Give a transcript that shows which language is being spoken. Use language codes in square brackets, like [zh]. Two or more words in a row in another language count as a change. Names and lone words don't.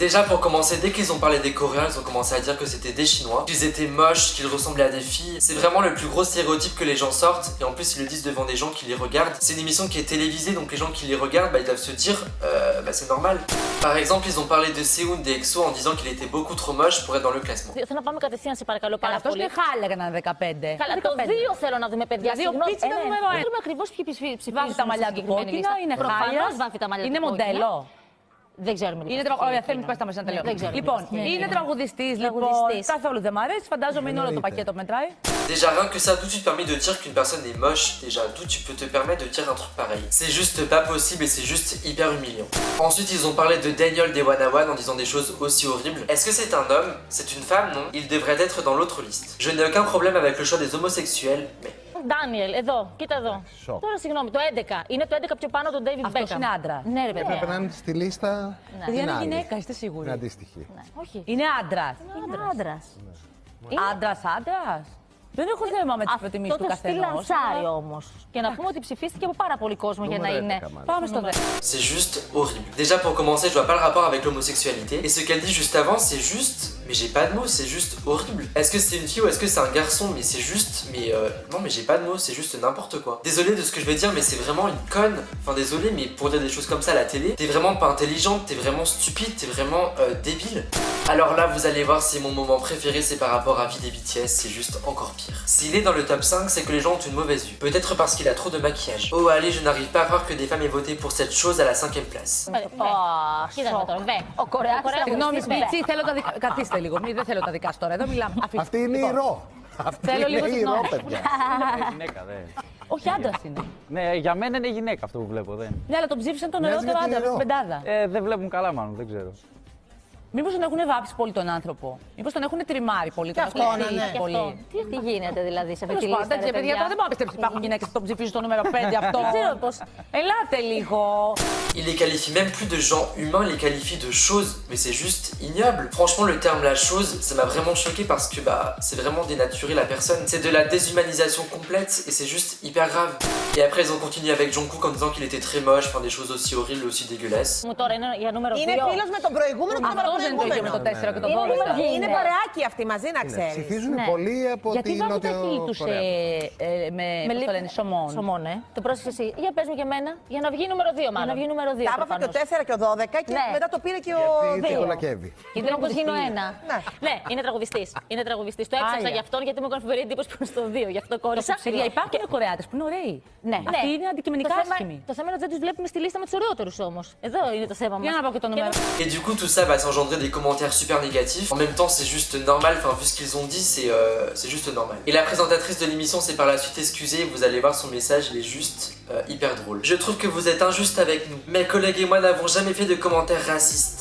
[fr] Déjà pour commencer, dès qu'ils ont parlé des Coréens, ils ont commencé à dire que c'était des Chinois, qu'ils étaient moches, qu'ils ressemblaient à des filles. C'est vraiment le plus gros stéréotype que les gens sortent, et en plus ils le disent devant des gens qui les regardent. C'est une émission qui est télévisée, donc les gens qui les regardent, ils doivent se dire c'est normal. Par exemple, ils ont parlé de Seoun des EXO en disant qu'il était beaucoup trop moche pour être dans le classement. [el] Θέλω να πάμε κατευθείαν, σε παρακαλώ πάρα Αυτός πολύ. είναι χάλια να είναι 15. Καλά, το 2 θέλω να δούμε, παιδιά. Δηλαδή, ο Συγγνώμη, Πίτς είναι νούμερο ένα. Ξέρουμε ακριβώς ποιοι ψηφίζουν. Βάφει τα μαλλιά του κόκκινα, είναι χάλια. Προφανώς βάφει τα μαλλιά του Είναι κόκκινα. μοντέλο. Δεν ξέρουμε. Είναι τραγουδιστής. Θέλει πες τα μέσα να τελειώνω. Δεν ξέρω. Λοιπόν, είναι τραγουδιστής. Λοιπόν, καθόλου δεν μ' αρέσει. Φαντάζομαι είναι όλο το πακέτο μετράει. [fr] Déjà rien que ça, d'où tu te permets de dire qu'une personne est moche, déjà d'où tu peux te permettre de dire un truc pareil. C'est juste pas possible et c'est juste hyper humiliant. Ensuite ils ont parlé de Daniel des Wanna One en disant des choses aussi horribles. Est-ce que c'est un homme? C'est une femme? Non. Il devrait être dans l'autre liste. Je n'ai aucun problème avec le choix des homosexuels, mais... [el] Ντάνιελ, εδώ, κοίτα εδώ. Σοκ. Τώρα συγγνώμη, το 11. Είναι το 11 πιο πάνω του David Αυτός Beckham. είναι άντρα. Ναι, ρε παιδιά. Περνάμε στη λίστα. Παιδιά είναι άλλη. γυναίκα, είστε Την σίγουροι. αντίστοιχη. Όχι. Είναι άντρας. Είναι άντρας. Άντρας. Δεν έχω θέμα με τις προτιμήσεις Αυτό του το στυλ καθενός. λανσάρει όμως. Και να πούμε ότι ψηφίστηκε από πάρα πολύ κόσμο για να είναι. Πάμε στο δεύτερο. [fr] C'est juste horrible. Déjà pour commencer, je vois pas le rapport avec l'homosexualité. Et ce qu'elle dit juste avant, c'est juste Mais j'ai pas de mots, c'est juste horrible. Est-ce que c'est une fille ou est-ce que c'est un garçon? Mais c'est juste, non mais j'ai pas de mots, c'est juste n'importe quoi. Désolé de ce que je vais dire, mais c'est vraiment une conne. Enfin désolé, mais pour dire des choses comme ça à la télé, t'es vraiment pas intelligente, t'es vraiment stupide, t'es vraiment débile. Alors là, vous allez voir, c'est mon moment préféré, c'est par rapport à vie des BTS, c'est juste encore pire. S'il est dans le top 5, c'est que les gens ont une mauvaise vue. Peut-être parce qu'il a trop de maquillage. Oh allez, je n'arrive pas à croire que des femmes aient voté pour cette chose à la 5ème place. [el] Κοίτα τώρα, ο Κορεάτης. Συγγνώμη, Σπίτσι, θέλω τα δικά. Καθίστε λίγο, δεν θέλω τα δικά σου τώρα. Εδώ μιλάμε. Αυτή είναι η Ρο. Αυτή Θέλω λίγο είναι η Ρο, συγγνώμη. παιδιά. Είναι γυναίκα, δεν. Όχι, άντρα είναι. Ναι, για μένα είναι γυναίκα αυτό που βλέπω, δεν. Ναι, αλλά τον ψήφισαν τον Μοιάζει νεότερο με την άντρα, Ρο. στην πεντάδα. Δεν βλέπουν καλά, μάλλον, δεν ξέρω. Μήπως τον έχουν βάψει πολύ τον άνθρωπο. Μήπως τον έχουν τριμάρει πολύ. Και τον αυτό, έχουν ναι. στήσει πολύ. Τι γίνεται δηλαδή σε αυτή τη Τέλος πάντων, λίστα, τέτοια παιδιά τώρα δεν μπορώ να πιστέψω ότι υπάρχουν γυναίκες που τον ψηφίζουν στο νούμερο 5 αυτό. Δεν ξέρω πώς. Ελάτε λίγο. [fr] Il les qualifie même plus de gens humains, il les qualifie de choses, mais c'est juste ignoble. Franchement, le terme la chose, ça m'a vraiment choqué parce que c'est vraiment dénaturer la personne. C'est de la déshumanisation complète et c'est juste hyper grave. Et après, ils ont continué avec Jungkook en disant qu'il était très moche, enfin des choses aussi horribles, aussi dégueulasses. [el] Μου τώρα είναι για νούμερο 2. Είναι φίλος με τον προηγούμενο και Αυτό δεν είναι το ίδιο με το 4 και το 12. Είναι παρεάκι αυτοί μαζί, να ξέρεις. Ψηφίζουν Ναι. πολλοί από Γιατί την βάζουν τα χείλη τους Νότιο-Κορέα. με πώς το λένε, σωμών. Σωμών, Το πρόσεξε εσύ. Για πες μου και εμένα. Για να βγει νούμερο 2, μάλλον. Για να βγει νούμερο 2. Τα άπαθε και ο 4 και ο 12 και Ναι. μετά το πήρε και ο Γιατί 2. κολακεύει. Γιατί όπως γίνω 1. Ναι. Ναι, είναι τραγουδιστής. Είναι τραγουδιστής. Το έψαξα Άρια. γι' αυτόν γιατί μου έκανε φοβερή εντύπωση που είναι στο 2. Γι' αυτό κόρισα. Παιδιά, υπάρχουν Κορεάτες που είναι ωραίοι. Ναι, Αυτοί είναι αντικειμενικά άσχημοι. Το θέμα είναι ότι δεν τους βλέπουμε στη λίστα με τους ωραιότερους όμως. Εδώ είναι το θέμα μας. Για να πω και το νούμερο. [fr] Et du coup, tout ça va s'engendrer des commentaires super négatifs. En même temps, c'est juste normal, enfin, vu ce qu'ils ont dit, c'est juste normal. Et la présentatrice de l'émission s'est par la suite excusée, vous allez voir son message, il est juste hyper drôle. Je trouve que vous êtes injuste avec nous. Mes collègues et moi n'avons jamais fait de commentaires racistes.